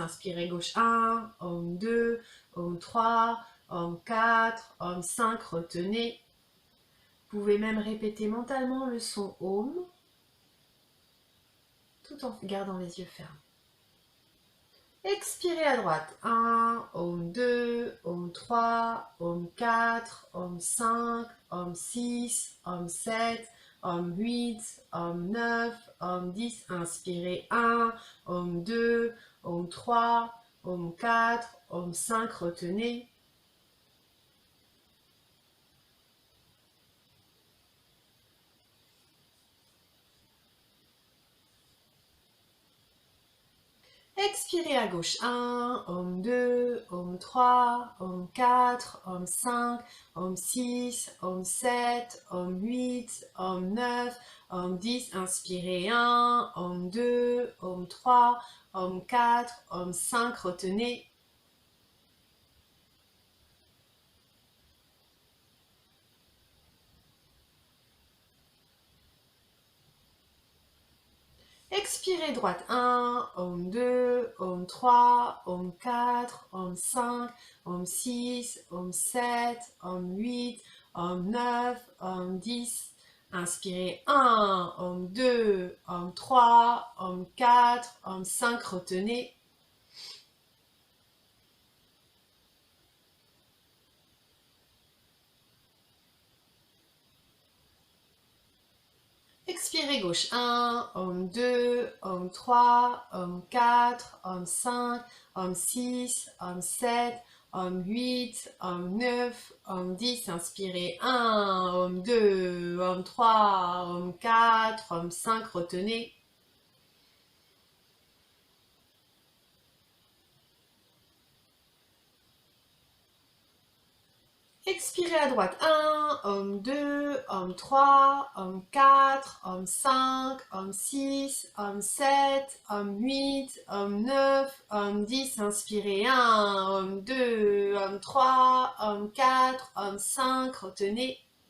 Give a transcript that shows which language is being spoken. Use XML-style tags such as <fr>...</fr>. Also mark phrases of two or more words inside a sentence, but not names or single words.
<fr>Inspirez gauche. 1, Om 2, Om 3, Om 4, Om 5. Retenez. Vous pouvez même répéter mentalement le son Om tout en gardant les yeux fermés. Expirez à droite. 1, Om 2, Om 3, Om 4, Om 5, Om 6, Om 7, Om 8, Om 9, Om 10. Inspirez 1, Om 2, Om 3, Om 4, Om 5. Retenez. Expirez à gauche. 1, Om 2, Om 3, Om 4, Om 5, Om 6, Om 7, Om 8, Om 9, Om 10. Inspirez 1, Om 2, Om 3, Om 4, Om 5. Retenez. Expirez droite. 1, Om 2, Om 3, Om 4, Om 5, Om 6, Om 7, Om 8, Om 9, Om 10. Inspirez 1, Om 2, Om 3, Om 4, Om 5. Retenez. Expirez gauche. 1, Om 2, Om 3, Om 4, Om 5, Om 6, Om 7, Om 8, Om 9, Om 10. Inspirez 1, Om 2, Om 3, Om 4, Om 5. Retenez. Expirez à droite. 1, Om 2, Om 3, Om 4, Om 5, Om 6, Om 7, Om 8, Om 9, Om 10. Inspirez 1, Om 2, Om 3, Om 4, Om 5. Retenez.</fr>